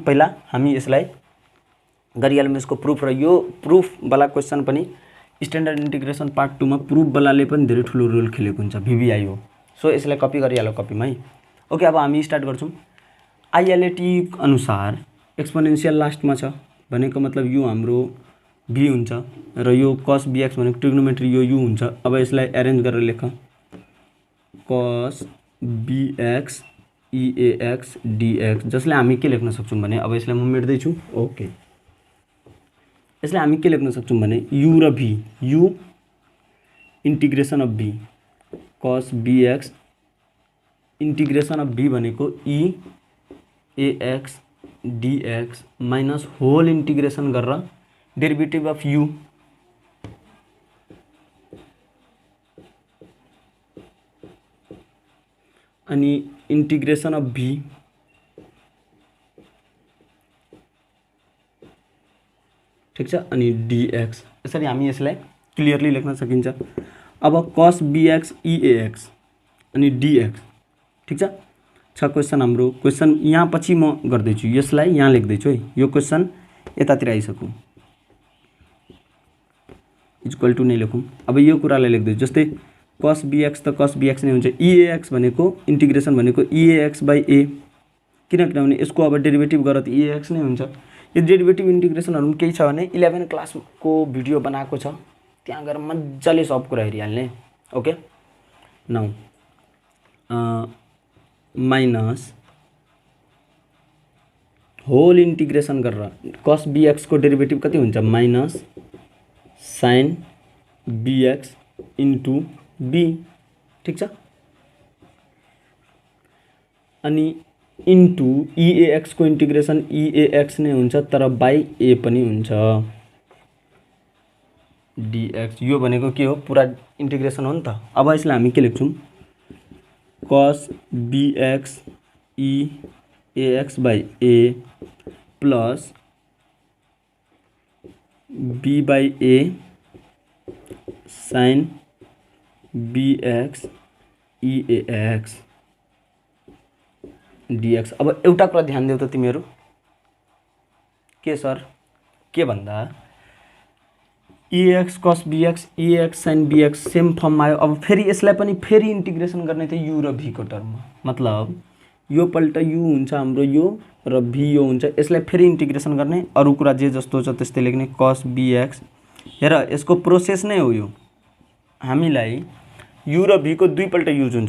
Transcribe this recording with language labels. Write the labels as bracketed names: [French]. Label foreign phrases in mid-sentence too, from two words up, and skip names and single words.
[Nepali] पहिला हामी यसलाई गरिहालौँ यसको प्रुफ, र यो प्रुफवाला क्वेसन पनि [English] standard integration part 2 [Nepali] मा प्रुफवालाले पनि धेरै ठुलो रोल खेलेको हुन्छ, भिभिआई हो। सो यसलाई कपी गरिहाल कपीमा है। ओके, अब हामी स्टार्ट गर्छौँ। आइएलएटी अनुसार एक्सपोनेन्सियल लास्टमा छ भनेको मतलब यो हाम्रो भी हुन्छ र यो cos bx भनेको ट्रिग्नोमेट्री यो u हुन्छ। अब यसलाई एरेन्ज गरेर लेख cos bx eax dx, जसले हामी के लेख्न सक्छौं भने अब यसलाई म मेट्दै छु। ओके, यसलाई हामी के लेख्न सक्छौं भने u र v, u [English] integration of v [Nepali] cos bx [English] integration of v [Nepali] भनेको [English] e ax dx minus whole integration [Nepali] गरेर [English] derivative of u [Nepali] अनि [English] integration of v [Nepali] ठीक छ अनि dx, यसरी हामी यसलाई क्लियरली लेख्न सकिन्छ। अब cos bx eax अनि dx ठीक छ क्वेशन हाम्रो। क्वेशन यहाँ पछि म गर्दै छु, यसलाई यहाँ लेख्दै छु है, यो क्वेशन यतातिर आइसक्यो [English] equal to [Nepali] नै लेखौँ। अब यो कुरालाई लेख्दै छु, जस्तै cos bx त cos bx नै हुन्छ, eax भनेको इंटीग्रेशन भनेको [English] eax by a, [Nepali] किनभने यसको अब डेरिभेटिभ गरेर त eax नै हुन्छ। यो डेरिभेटिभ इंटीग्रेशनहरु केही छ भने 11 क्लासको भिडियो बनाएको छ, त्यहाँ गएर मज्जाले सब कुरा हेरिहाल्ने। [English] okay, now minus whole integration [Nepali] गरेर cos bx को डेरिभेटिभ कति हुन्छ [English] minus sin bx into b [Nepali] ठीक छ, अनि [English] into eax [Nepali] को इंटीग्रेशन eax नै हुन्छ तर [English] by a [Nepali] पनि हुन्छ dx। यो भनेको के हो, पुरा इंटीग्रेशन हो नि त। अब यसलाई हामी के लेख्छौं [English] cos bx eax by a plus b by a sin bx eax dx. [Nepali] अब एउटा कुरा ध्यान देऊ त तिमीहरु, के सर के भन्दा eax cos bx eax sin bx सेम फर्ममा आयो। अब फेरि यसलाई पनि फेरि इंटीग्रेशन गर्ने त u र v को टर्ममा, मतलब यो पल्ट u हुन्छ हाम्रो यो र v यो हुन्छ, यसलाई फेरि इंटीग्रेशन गर्ने, अरु कुरा जे जस्तो छ त्यस्तै लेख्ने cos bx। हेर यसको प्रोसेस नै हो यो, हामीलाई u र v को दुई पल्ट युज हुन्छ।